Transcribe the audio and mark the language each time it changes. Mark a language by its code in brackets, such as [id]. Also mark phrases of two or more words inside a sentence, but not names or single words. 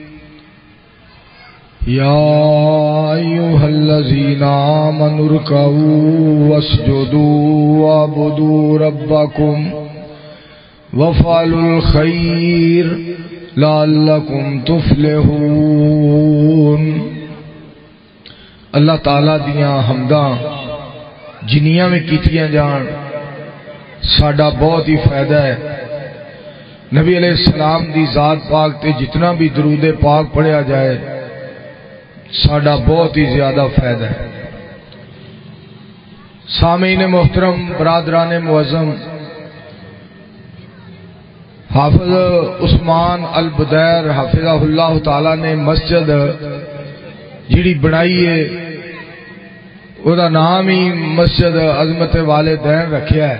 [ar] يا أيها الذين آمنوا اركعوا واسجدوا واعبدوا ربكم وافعلوا الخير لعلكم تفلحون۔ [pa] اللہ تعالیٰ دیاں حمداں جنیاں میں کیتیاں جان ساڈا بہت ہی فائدہ ہے۔ نبی علیہ السلام دی ذات پاک تے جتنا بھی درود پاک پڑھیا جائے ساڈا بہت ہی زیادہ فائدہ ہے۔ [ur] سامعین محترم، برادران معظم، [pa] حافظ عثمان البدیر حافظہ اللہ تعالی نے مسجد جیڑی بنائی ہے وہ دا نام ہی مسجد عظمت والدین رکھیا ہے۔